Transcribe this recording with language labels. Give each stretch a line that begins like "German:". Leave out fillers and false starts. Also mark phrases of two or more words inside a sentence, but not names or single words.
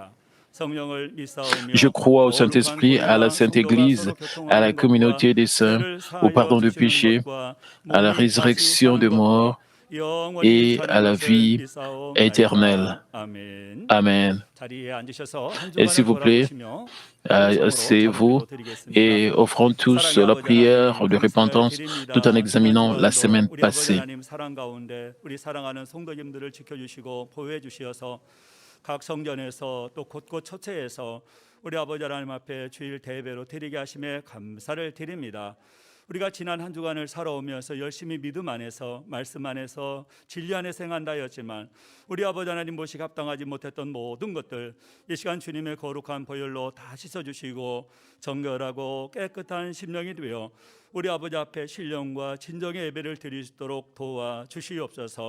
French: Je crois au Saint-Esprit, à la Sainte Église, à la communauté des saints, au pardon des péchés, à la résurrection des morts et à la vie éternelle. Amen. Et s'il vous plaît, asseyez-vous et offrons tous la prière de repentance tout en examinant la semaine passée.
Korean: 각 성전에서 또 곳곳 처체에서 우리 아버지 하나님 앞에 주일 대배로 드리게 하심에 감사를 드립니다. 우리가 지난 한 주간을 살아오면서 열심히 믿음 안에서 말씀 안에서 진리 안에 생한다 하였지만 우리 아버지 하나님 모시기 합당하지 못했던 모든 것들 이 시간 주님의 거룩한 보혈로 다 씻어주시고 정결하고 깨끗한 심령이 되어 우리 아버지 앞에 신령과 진정의 예배를 드릴 수 있도록 도와주시옵소서.